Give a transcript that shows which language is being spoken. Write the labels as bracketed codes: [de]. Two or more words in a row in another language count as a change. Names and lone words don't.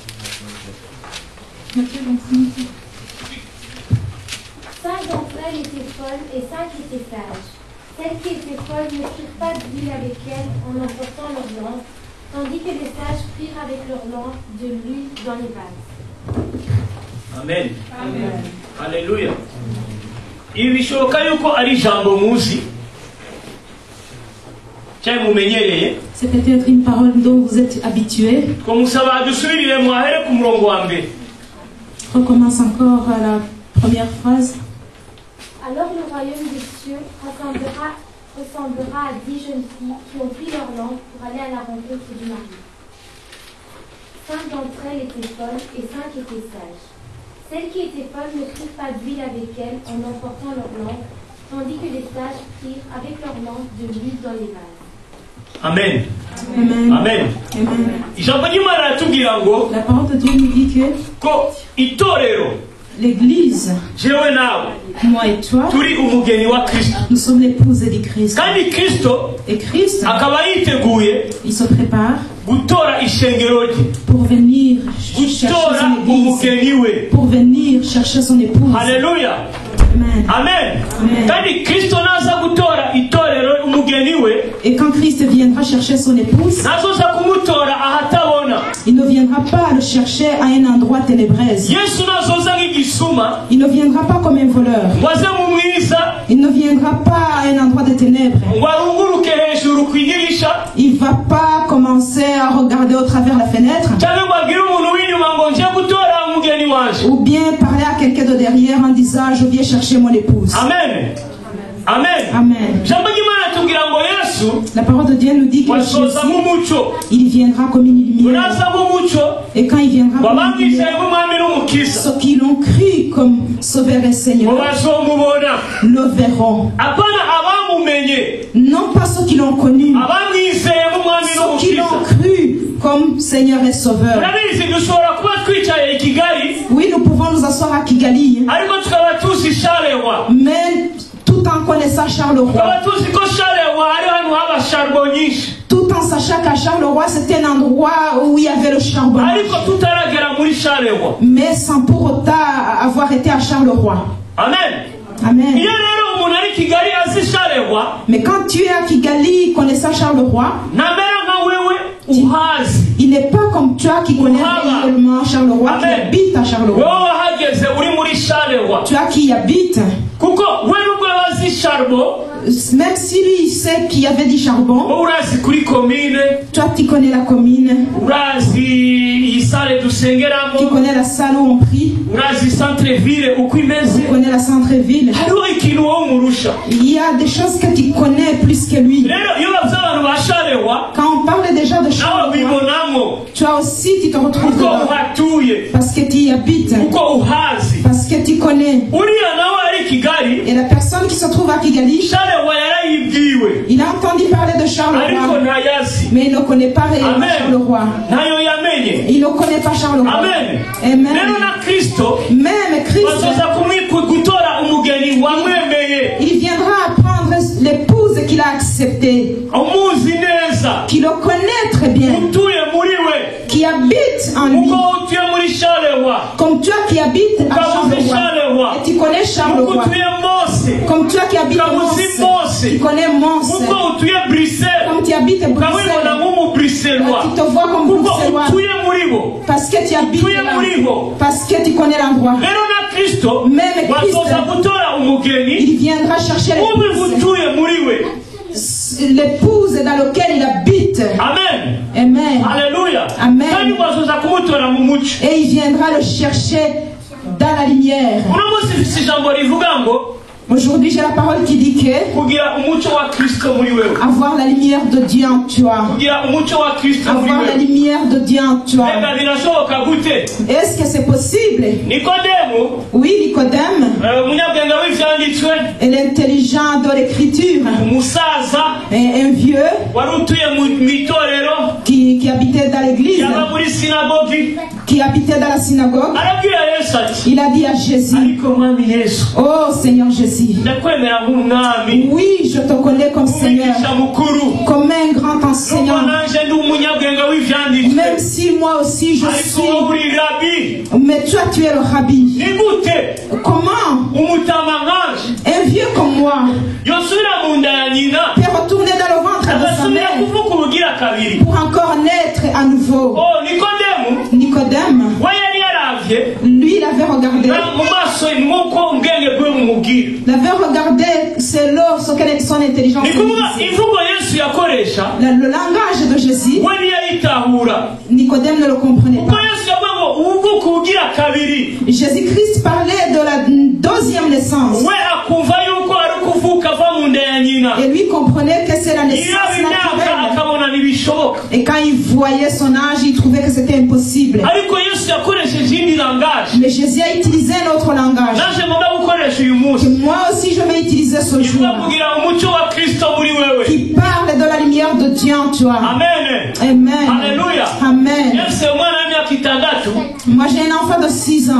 [fr] Cinq d'entre elles étaient folles et 5 étaient sages. Celles qui étaient folles ne prirent pas d'huile avec elles en emportant leur lampe, tandis que les sages prirent avec leur lampe de l'huile dans les vases. Amen. Amen. Haleluya. [rw] Ibi bishoboka yuko ari ijambo muzi cyangwa mumenyereye. [fr] C'est peut-être une parole dont vous êtes habitués. [rw] Twamusaba adusubirire mwahere ku murongo wa mbere. [fr] Recommence encore à la première phrase. Alors le royaume des cieux ressemblera à 10 jeunes filles qui ont pris leur lampe pour aller à la rencontre du mari. 5 d'entre elles étaient folles et 5 étaient sages. Celles qui étaient folles ne prirent pas d'huile avec elles en emportant leur lampe, tandis que les sages prirent avec leur lampe de l'huile dans les vases. Amen. Amen. Amen. Amen. [rn] Ijambo ry'Imana ratubwira ngo [fr] La parole de Dieu nous dit que [rn] ko itorero [fr] l'Église, [rn] jewe nawe [fr] moi et toi, [rn] turi umugeni wa Kristo. [fr] nous sommes l'épouse du Christ. [rn] Kandi Kristo [fr] Et Christ, [rn] akaba yiteguye [fr] il se prépare [rn] gutora ishengero rye, [fr] pour venir chercher [rn] gutora [fr] son Église, [rn] umugeni we. [fr] pour venir chercher son épouse. Haleluya. Amen. Amen. Amen. [rn] Kandi Kristo naza gutora itorero umugeni we, [fr] Et quand Christ viendra chercher son épouse, [rn] nazoza kumutora ahatabona. [fr] il ne viendra pas le chercher à un endroit ténébreuse. [rn] Yesu nazoza nk'igisuma [fr] Il ne viendra pas comme un voleur. [rn] ngo aze mu mwiza [fr] Il ne viendra pas à un endroit de ténèbres. [rn] ngo arunguruke hejuru ku idirisha [fr] Il ne va pas commencer à regarder au travers la fenêtre. [rn] cyangwa ngo abwire umuntu w'inyuma ngo nje gutora umugeni wanje. [fr] Ou bien parler à quelqu'un de derrière en disant je viens chercher mon épouse. Amen. Amen. Amen. [rn] Ijambo ry'Imana tubwira ngo Yesu [fr] La parole de Dieu nous dit que [rn] wasoza [fr] Jésus, [rn] mu mucyo. [fr] il viendra comme une lumière. [rn] Uraza mu mucyo [fr] Et quand il viendra comme une [rn] wabamwicaye [fr] lumière, [rn] nk'umwami n'umukiza [fr] ceux qui l'ont cru comme Sauveur et [rn] ngo [fr] Seigneur [rn] bazomubona. [fr] le verront. [rn] Apana abamumenye, [fr] Non pas ceux qui l'ont connu, [rn] abamwizeye nk'umwami [fr] ceux qui l'ont [rn] n'umukiza. [fr] cru comme Seigneur et Sauveur. [rn] Urabizi dushobora kuba twicaye i Kigali [fr] Oui, nous pouvons nous asseoir à Kigali, [rn] ariko tukaba tuzi Charleroi. [fr] mais tout en connaissant Charleroi, [rn] Tukaba tuzi ko Charleroi ari ahantu haba charbon nyinshi, [fr] tout en sachant qu'à Charleroi, c'était un endroit où il y avait le charbon. [rn] ariko tutaragera muri Charleroi. [fr] Mais sans pour autant avoir été à Charleroi. Amen. Amen. [rn] Iyo rero umuntu ari Kigali azi Charleroi, [fr] Mais quand tu es à Kigali connaissant Charleroi, [rn] ntamera nka wewe uhazi. [fr] il n'est pas comme toi qui connais réellement Charleroi, qui Amen. habite à Charleroi. [rn] Wowe wahageze uri muri Charleroi, [fr] Toi qui y habites, [rn] kuko we nubwo wazi charbon, [fr] même si lui il sait qu'il y avait du charbon, [rn] wowe urazi kuri commune, [fr] toi tu connais la commune, [rn] urazi iyi sale [fr] tu [rn] dusengeramo, [fr] connais la salle où on prie, [rn] urazi [fr] centre ville [rn] uko imeze. [fr] tu connais la centre-ville. [rn] Hariho ikintu wowe umurusha. [fr] Il y a des choses que tu connais plus que lui. [rn] Rero iyo bavuze abantu ba Charleroi, [fr] Quand on parle déjà de [rn] nawe [fr] Charleroi, [rn] ubibonamo [fr] toi aussi tu te retrouves [rn] kuko [fr] dedans. [rn] uhatuye, [fr] Parce que tu y habites, [rn] kuko uhazi. [fr] parce que tu connais. [rn] Uriya nawe ari Kigali, [fr] Et la personne qui se trouve à Kigali, [rn] Charleroi yarayibwiwe [fr] il a entendu parler de [rn] ariko [fr] Charleroi, [rn] ntayazi, [fr] mais il ne connaît pas réellement Amen. Charleroi. [rn] ntayo yamenye. [fr] Il ne connaît pas Charleroi. Amen. Amen. [rn] Rero na Kristo [fr] Même Christ, [rn] bazoza gutora umugeni wamwemeye, [fr] il viendra apprendre l'épouse qu'il a acceptée, [rn] umuzi neza, [fr] qui le connaît très bien, [rn] utuye muri we, [fr] qui habite en lui, [rn] uko utuye muri Charleroi, [fr] comme toi qui habites à [rn] ukamuzi [fr] Charleroi. Charleroi, Et tu connais [rn] uko [fr] Charleroi, [rn] utuye Mose, [fr] comme toi qui habites à [rn] ukamuzi [fr] Mons, [rn] Mose, [fr] tu connais Mons, [rn] uko utuye Bruxelles, [fr] comme tu habites à [rn] ukabibona [fr] Bruxelles, [rn] nk'umubruxellois, [fr] tu te vois comme [rn] kuko [fr] Bruxellois, [rn] utuye muri bo, [fr] parce que tu habites [rn] utuye [fr] là, [rn] muri bo. [fr] parce que tu connais l'endroit. [rn] Rero na Kristo [fr] Même Christ, [rn] bazoza gutora umugeni [fr] il viendra chercher [rn] ube [fr] l'épouse, [rn] utuye muri we. [fr] l'épouse dans laquelle il habite. Amen. Amen. Alléluia. Amen. [rn] Kandi wazoza kumutora mu mucyo. [fr] Et il viendra le chercher dans la lumière. [rn] Uno munsi si jambo rivuga ngo [fr] Aujourd'hui, j'ai la parole qui dit que [rn] kugira umucyo wa Kristo muri wewe. [fr] avoir la lumière de Dieu en toi. [rn] Kugira umucyo wa Kristo muri [fr] Avoir la [rn] wewe. [fr] lumière de Dieu en toi. [rn] Ega birashoboka gute? [fr] Est-ce que c'est possible? [rn] Nikodemu, [fr] Oui, Nicodème, [rn] umunyabwenge w'ivyanditswe, [fr] et l'intelligent de l'écriture, [rn] umusaza [fr] et un vieux [rn] wari utuye mu itorero, [fr] qui habitait dans l'église, [rn] yaba muri sinagogi, [fr] qui habitait dans la synagogue, [rn] arabwira Yesu ati, [fr] il a dit à Jésus, [rn] ariko mwami Yesu, [fr] oh Seigneur Jésus, [rn] ndakwemera nk'umwami, [fr] oui, je te connais comme Seigneur, [rn] umwigisha mukuru, [fr] comme un grand [rn] nubwo [fr] enseignant, [rn] nanje ndi umunyabwenge w'ivyanditswe, [fr] même si moi aussi je [rn] ariko [fr] suis, [rn] wowe uri rabi. [fr] mais toi tu es le rabbi. [rn] Ni gute [fr] Comment [rn] umutama nkanje [fr] un vieux comme moi [rn] yosubira mu nda ya nyina [fr] peut retourner dans le ventre de sa [rn] agasubira [fr] mère [rn] kuvuka ubugira kabiri? [fr] pour encore naître à nouveau? [rn] Oh, Nikodemu [fr] Nicodème, [rn] we yari yaravye [fr] lui, il avait regardé. [rn] mu maso nk'uko ubwenge bwe bumubwira. [fr] Il avait regardé selon ce qu'elle son intelligence. [rn] Ni kuvuga [fr] lui disait. [rn] imvugo Yesu yakoresha [fr] Le langage de Jésus, [rn] we ntiyayitahura. [fr] Nicodème ne le comprenait [rn] Kuko [fr] pas. [rn] Yesu yavuga ngo uvuka ubugira kabiri, [fr] Jésus-Christ parlait de la deuxième naissance. [rn] we akumva yuko ari kuvuka ava mu nda ya nyina. [fr] Et lui comprenait que c'est la naissance [rn] Iraba imyaka [fr] naturelle. [rn] akabona ntibishoboka. [fr] Et quand il voyait son âge, il trouvait que c'était impossible. [rn] Ariko Yesu yakoresheje indi langage. [fr] Mais Jésus a utilisé un autre langage. [rn] Naje ngomba gukoresha uyu [fr] Que [rn] munsi. [fr] moi aussi je vais utiliser ce jour. [rn] Ivuga kugira umucyo wa Kristo muri wewe. [fr] Qui parle de la lumière de Dieu en toi. Amen. Amen. Alléluia. Amen. [rn] Yesu umwana w'imyaka itandatu [fr] Moi j'ai un enfant de 6 ans.